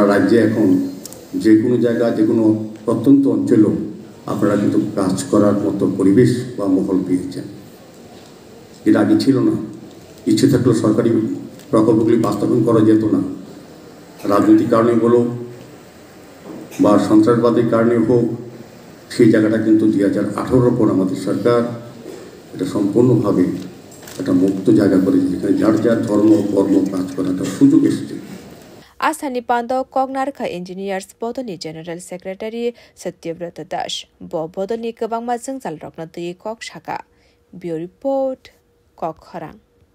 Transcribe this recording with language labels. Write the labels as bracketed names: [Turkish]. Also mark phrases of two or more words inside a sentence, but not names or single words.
[Bangla] রাজ্যে এখন যে কোনো জায়গা যে কোনো প্রত্যন্ত অঞ্চলেও আপনারা কিন্তু কাজ করার মতো পরিবেশ বা মহল পেয়েছেন এটা আগে ছিল না ইচ্ছে থাকলেও সরকারি প্রকল্পগুলি বাস্তবায়ন করা যেত না রাজনৈতিক কারণে বলো বা সন্ত্রাসবাদের কারণে হোক সেই জায়গাটা কিন্তু 2018 পর আমাদের সরকার এটা সম্পূর্ণভাবে একটা মুক্ত জায়গা করে যেখানে যার যার ধর্ম কর্ম কাজ করার একটা সুযোগ এসেছে [Kok Borok] Asani Pando Kognarka Engineers Bodoni [English] General Secretary [Kok Borok] Satyavrata Dash Bodoni Kabang Mazang Zalrokna Kok Shaka [English] Bureau Report [Kok Borok] Kok Harang